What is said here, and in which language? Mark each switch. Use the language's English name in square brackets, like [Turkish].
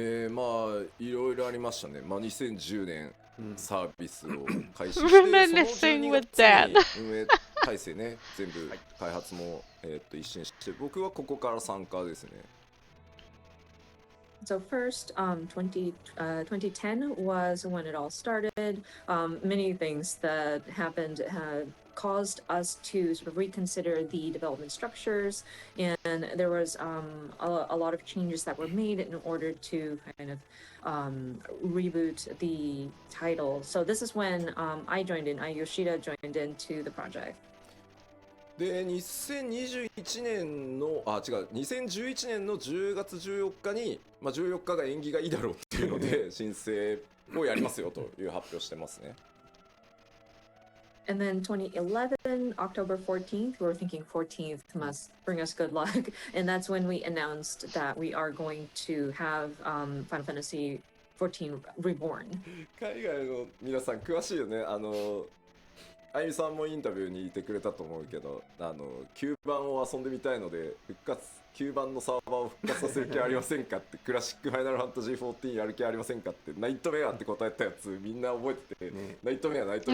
[Japanese] まあいろいろありましたね。まあ2010年サービスを開始して、 [English] Reminiscing with that. [Japanese] 運営体制ね全部開発も一新して、僕はここから参加ですね。 [English] So first, 2010 was when it all started. Many things that happened had caused us to sort of reconsider the development structures, and there was a lot of changes that were made in order to kind of reboot the title. So this is when Yoshida joined into the project. [Japanese] で2021年の2011年の10月14日に、まあ、14日が縁起がいいだろうっていうので申請をやりますよという発表してますね。 [English] And then 2011, October 14th, we were thinking 14th must bring us good luck. And that's when we announced that we are going to have Final Fantasy 14 Reborn. [Japanese] 海外の皆さん詳しいよね。あゆみさんもインタビューにいてくれたと思うけど、9番を遊んでみたいので9番のサーバーを復活させる気はありませんかってクラシックファイナルファンタジー14やる気はありませんかってナイトメアって答えたやつみんな覚えてて、ナイトメア